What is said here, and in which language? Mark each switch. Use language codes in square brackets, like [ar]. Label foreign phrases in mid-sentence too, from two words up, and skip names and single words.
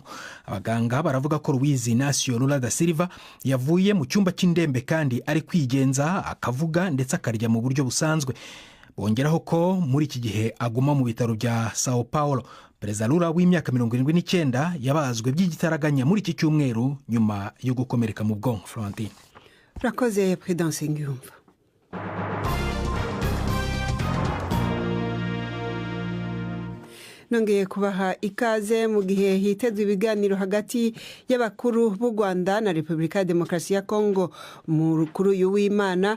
[rw] Abaganga baravuga ko Luiz Inácio Lula da Silva yavuye mu cyumba cy'indembe kandi ari kwigenza, akavuga ndetse akarya mu buryo busanzwe. Bongeraho ko muri iki gihe aguma mu bitaro bya Sao Paulo. Perezida Lula w'imyaka 79 yabazwe by'igitaraganya muri iki cyumweru nyuma yo gukomereka mu bwonko. Florentine. Rakoze Prudence Ngiyumva. Nongeye kubaha ikaze mu gihe hitezwe ibiganiro hagati y'abakuru b'u Rwanda na Repubulika ya Demokarasi ya Kongo kuri uyu w'Imana.